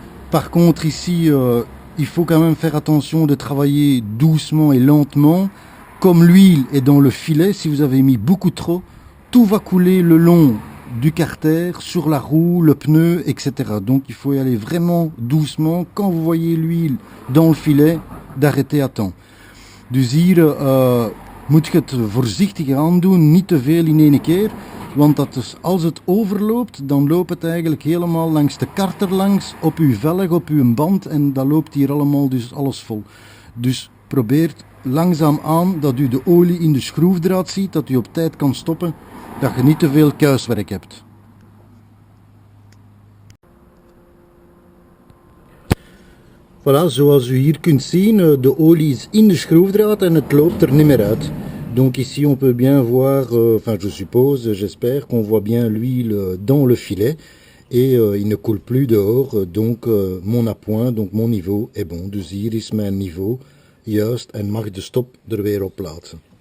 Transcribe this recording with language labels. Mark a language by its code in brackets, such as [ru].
[fr] Par contre ici il faut quand même faire attention de travailler doucement et lentement. Comme l'huile est dans le filet, si vous avez mis beaucoup trop, tout va couler le long du carter, sur la roue, le pneu, etc. Donc il faut y aller vraiment doucement. Quand vous voyez l'huile dans le filet, d'arrêter à temps. [nl] Dus hier moet je het voorzichtig aan doen, niet te veel in één keer. Want dat is, als het overloopt, dan loopt het eigenlijk helemaal langs de karter langs, op uw velg, op uw band. En dat loopt hier allemaal dus alles vol. Dus probeer langzaam aan dat u de olie in de schroefdraad ziet, dat u op tijd kan stoppen, dat je niet te veel kuiswerk hebt. Voilà, zoals u hier kunt zien, de olie is in de schroefdraad en het loopt er niet meer uit. [fr] Donc ici on peut bien voir, enfin je suppose, j'espère qu'on voit bien l'huile dans le filet et il ne coule plus dehors, donc mon appoint, donc mon niveau est bon. [nl] Dus hier is mijn niveau juist en mag de stop er weer op plaatsen.